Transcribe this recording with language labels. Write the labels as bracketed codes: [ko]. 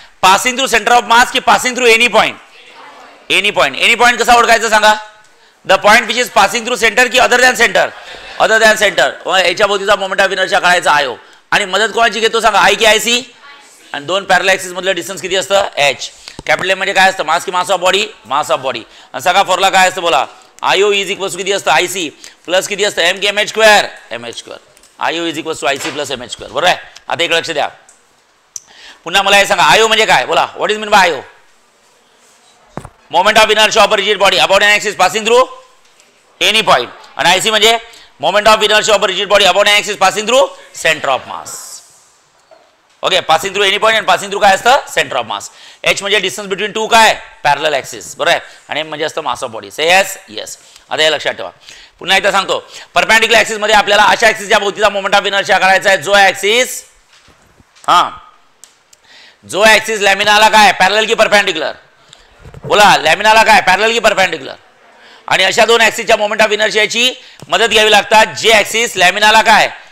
[en] Passing through centre of mass की passing through any point? Any point. [mr] Any point कसा ओळखायचं सांगा? [en] The point which is passing through center की other than center? Other than center. [mr] याच्या भोवतीचा moment of inertia काढायचा आयो. आणि मदत कोणाची घेतो सांगा? आय की आय सी? आणि दोन पॅरलल ॲक्सिस मधलं डिस्टन्स किती असतं? एच. कॅपिटल एम म्हणजे काय असतं? मास की mass of body? Mass of body. आणि सगळा फॉर्म्युला काय असतं बोला? आय ओ इज इक्वल्स किती असतं? आय सी प्लस किती असतं? एम की M H square? M H square. [en] I O is equals to I C plus M H square. [mr] बरोबर आहे. आता एक लक्ष द्या. पुन्हा मला हे सांगा, आय ओ म्हणजे काय बोला? [en] What is mean by I O? Moment of inertia of rigid body about an axis passing through any point. आणि I C म्हणजे moment of inertia of rigid body about an axis passing through center of mass. Okay, passing through any point आणि passing through काय असतं? Center of mass. H म्हणजे distance between two काय? Parallel axis. [mr] बरोबर आहे. आणि M म्हणजे असतं mass of body. Say yes? Yes. आता हे लक्षात ठेवा. पुन्हा एकदा सांगतो, परपेंडिक्युलर ॲक्सिस मध्ये आपल्याला अशा ॲक्सिसच्या भोवतीचा मोमेंट ऑफ इनर्शिया काढायचा आहे, जो ॲक्सिस, हां, जो ॲक्सिस लॅमिनाला काय? पॅरलल की परपेंडिक्युलर? बोला, लॅमिनाला काय? पॅरलल की परपेंडिक्युलर? आणि अशा दोन ॲक्सिसच्या मोमेंट ऑफ इनर्शियाची मदत घ्यावी लागतात, जे ॲक्सिस लॅमिनाला काय?